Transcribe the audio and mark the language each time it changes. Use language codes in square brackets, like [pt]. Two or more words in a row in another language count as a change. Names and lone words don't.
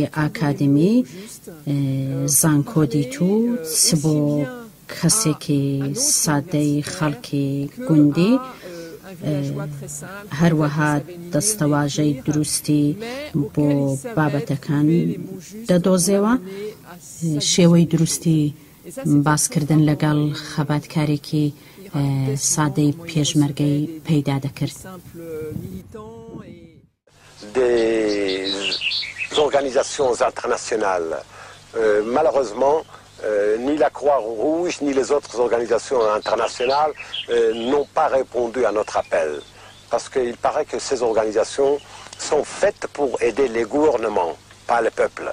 [ckb] ئاکادمی زانکۆدی تو، چ بۆ کەسێکی سادەی خەڵکی گوندی هەروەها دەستەواژەی دروستی بۆ بابەتەکان دەدۆزێەوە، شێوەی دروستی باسکردن لەگەڵ خەباتکارێکی سادەی پێشمەرگەی پەیدا دەکرد. [fr] Des organisations internationales, malheureusement, ni la Croix-Rouge ni les autres organisations internationales n'ont pas répondu à notre appel. Parce qu'il paraît que ces organisations sont faites pour aider les gouvernements, pas le peuple.